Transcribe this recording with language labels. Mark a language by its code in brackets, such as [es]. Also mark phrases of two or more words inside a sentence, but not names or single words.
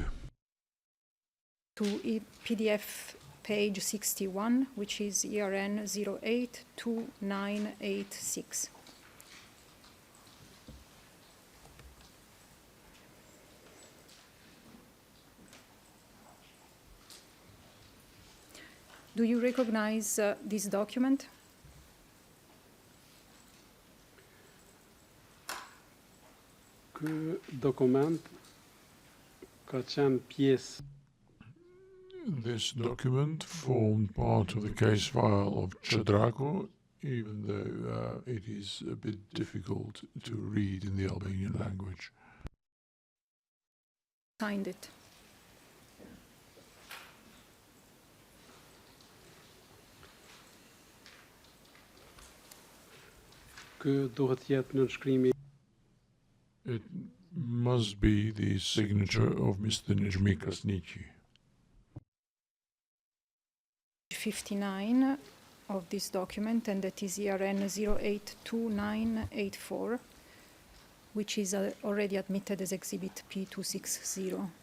[en] To PDF page 61, which is ERN 082986. Do you recognize this document? [sq] Ky dokument ka qenë pjesë. [en] This document formed part of the case file of Chadraku, even though it is a bit difficult to read in the Albanian language. Signed it. [sq] Ky duhet jetë nënshkrimi. [en] It must be the signature of Mr. Nejmi Krasniqi. 59 of this document, and that is ERN 082984, which is already admitted as Exhibit P260.